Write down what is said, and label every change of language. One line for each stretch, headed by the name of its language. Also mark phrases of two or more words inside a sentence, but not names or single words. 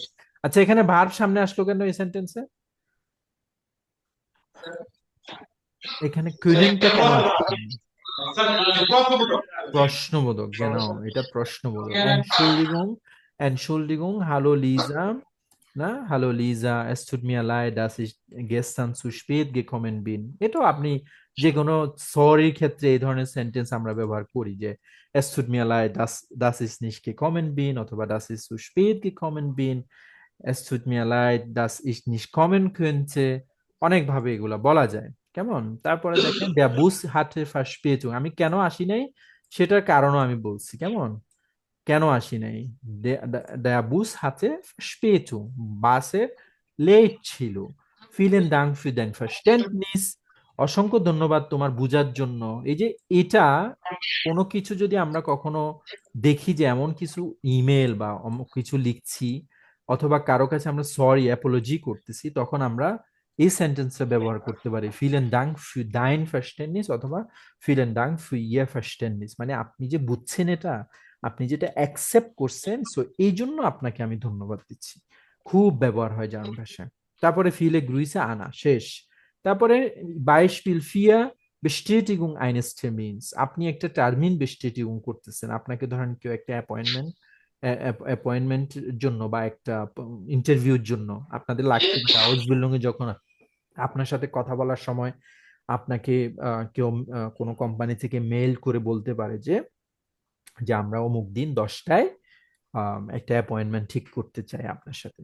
Bangla: আচ্ছা, এখানে ভার্ব সামনে আসলো কেন এই সেন্টেন্সে? এখানে কুইনেনটা কেন আসছে? প্রশ্নবোধক, কেন? এটা প্রশ্নবোধক।
German: Entschuldigung, Entschuldigung, hallo Lisa, na? হ্যালো লিজা, es tut mir leid, dass ich gestern zu spät gekommen bin।
Bangla: এটাও আপনি যে কোনো সরির ক্ষেত্রে এই ধরনের সেন্টেন্স আমরা ব্যবহার করি, যে
German: es tut mir leid, dass ich nicht gekommen bin
Bangla: অথবা
German: dass ich zu spät gekommen bin, es tut mir leid, dass ich nicht kommen könnte।
Bangla: অনেকভাবে এগুলা বলা যায়। কেমন? তারপরে দেখেন
German: der Bus hatte Verspätung,
Bangla: আমি কেন আসি নাই সেটার কারণও আমি বলছি। কেমন? কেন আসি নাই?
German: der Bus hatte Verspätung,
Bangla: বাসের লেট ছিল।
German: vielen Dank für dein Verständnis,
Bangla: অসংখ্য ধন্যবাদ তোমার বুঝার জন্য। এই যে এটা, কোনো কিছু যদি আমরা কখনো দেখি যে এমন কিছু ইমেল বা অমুক কিছু লিখছি অথবা কারো কাছে আমরা
English: sorry apology
Bangla: করতেছি, তখন আমরা এই সেন্টেন্সটা ব্যবহার করতে পারি,
German: vielen Dank für dein Verständnis অথবা vielen Dank für ihr Verständnis,
Bangla: মানে আপনি যে বুঝছেন এটা, আপনি যেটা অ্যাকসেপ্ট করছেন, সো এই জন্য আপনাকে আমি ধন্যবাদ দিচ্ছি। খুব ব্যবহার হয় জার্মান ভাষায়। তারপরে
German: Viele Grüße Anna,
Bangla: শেষ। তারপরে
German: Beispiel für Bestätigung eines Termins,
Bangla: আপনি একটা
German: Termin Bestätigung
Bangla: করতেছেন, আপনাকে ধরেন কেউ একটা অ্যাপয়েন্টমেন্ট জন্য বা একটা ইন্টারভিউর জন্য আপনাদের লাগতে পারে আউসবিল্ডিং এ, যখন আপনার সাথে কথা বলার সময় আপনাকে কেউ কোনো কোম্পানি থেকে মেইল করে বলতে পারে যে যে আমরা অমুক দিন 10টায় একটা অ্যাপয়েন্টমেন্ট ঠিক করতে চাই আপনার সাথে।